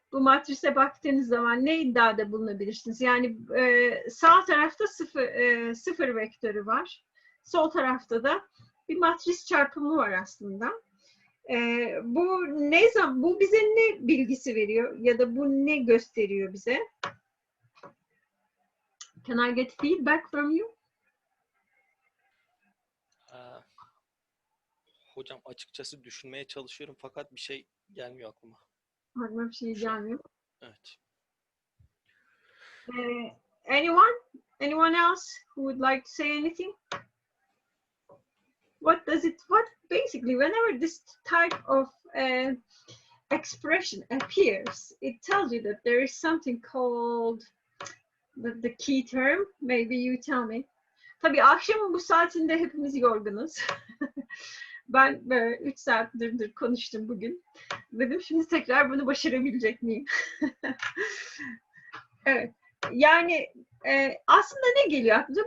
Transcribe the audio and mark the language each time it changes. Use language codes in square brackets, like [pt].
[tr] Bu matrise baktığınız zaman ne iddiada bulunabilirsiniz? Yani sağ tarafta sıfır vektörü var. Sol tarafta da bir matris çarpımı var aslında. Bu bize ne bilgisi veriyor? Ya da bu ne gösteriyor bize? [en] Can I get feedback from you? [tr] Hocam açıkçası düşünmeye çalışıyorum fakat bir şey gelmiyor aklıma. Aklıma bir şey gelmiyor. Evet. [en] Anyone else who would like to say anything? What basically, whenever this type of expression appears, it tells you that there is something called the key term. Maybe you tell me. [tr] Tabii akşamın bu saatinde hepimiz yorgunuz. Ben böyle 3 saattir konuştum bugün. Dedim şimdi tekrar bunu başarabilecek miyim? Evet. Yani aslında ne geliyor aklınıza?